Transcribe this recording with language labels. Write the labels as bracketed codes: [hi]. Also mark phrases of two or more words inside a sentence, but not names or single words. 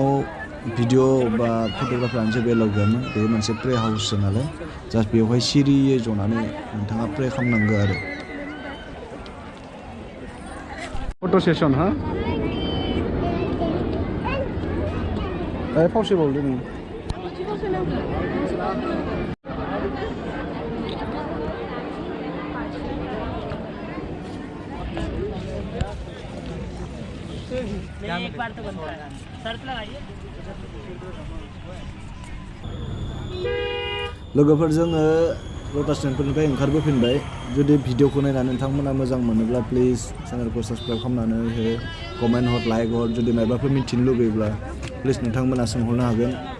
[brx] भिडिअ बा फट'ग्राफि लानो जेबो एलाउ गैयामोन बे मोनसे [en] pray houseसो [brx] नालाय जास्ट बेवहाय सिरियै जनानै नोंथाङा प्रे खालामनांगौ आरो [en] photo session [brx] हा फावसे बावदो नों [hi] एक बार तो बनता है शर्त लगाइए [brx] लोगोफोर जोङो लटास टेम्पोलनिफ्राय ओंखारबोफिनबाय जुदि भिडिअखौ नायनानै नोंथांमोना मोजां मोनोब्ला प्लिज चेनेलखौ साबस्क्राइब खालामनानै हो कमेन्ट हर लाइक हर जुदि मायबाफोर मिथिनो लुगैब्ला प्लिज नोंथांमोना सोंहरनो हागोन